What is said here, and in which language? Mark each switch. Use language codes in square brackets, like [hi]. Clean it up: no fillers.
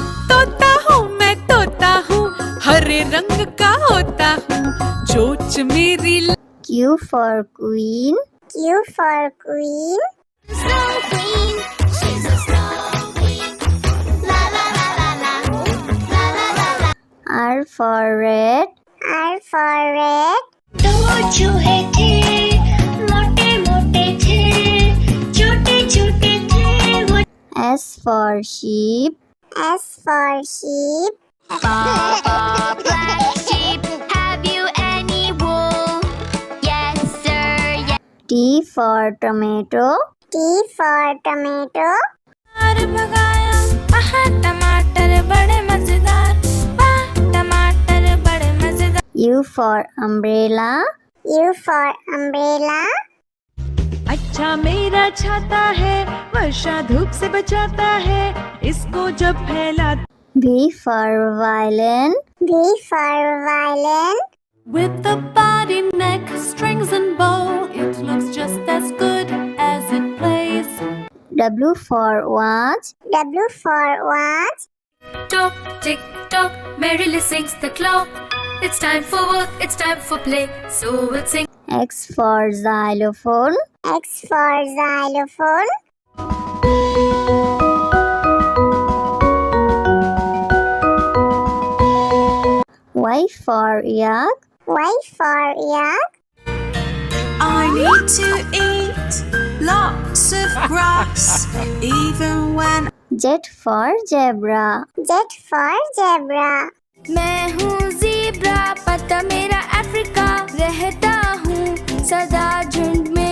[hi] तोता हूँ मैं तोता हूँ, हरे रंग का होता हूँ, चोंच मेरी [en] Q for queen. Q for queen. Snow queen, she's a snow queen. La la la la la, la la la la. R for red. R for red. [hi] दो चूहे थे, मोटे मोटे थे, छोटे छोटे थे वो। [en] S for sheep. S for sheep. Black sheep, have you any wool? Yes, sir, yes. T for tomato. T for tomato. [hi] भगाया, आहा टमाटर बड़े मजेदार, वाह टमाटर बड़े मजेदार। [en] U for umbrella. U for umbrella. [hi] अच्छा मेरा छाता है, वर्षा धूप से बचाता है, इसको जब फैला। [en] V for violin. V for violin. With the body, neck, strings and bow, it looks just as good as it plays. W for watch. W for watch. Tock, tick, tock, merrily sings the clock. It's time for work, it's time for play, so we'll sing. X for xylophone. X for xylophone. Y for yak. Y for yak. I need to eat lots of grass, even when Z for zebra. Z for zebra. [hi] मैं हूँ zebra, पता मेरा Africa, रहता हूँ सदा झुंड में।